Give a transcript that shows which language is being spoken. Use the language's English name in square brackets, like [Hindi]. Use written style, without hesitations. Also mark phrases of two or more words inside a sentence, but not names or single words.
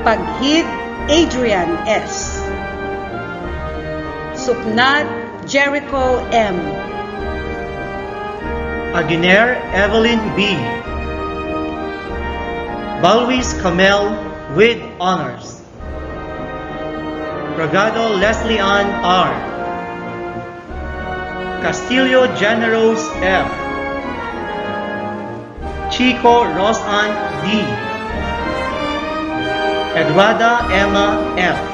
[English] Paghid Adrian S. Supnad Jericho M. Aguiner Evelyn B. Balwis Camel with honors. Bragado Leslie Ann R. Castillo Generos F. Chico Rosann D. Eduarda Emma F.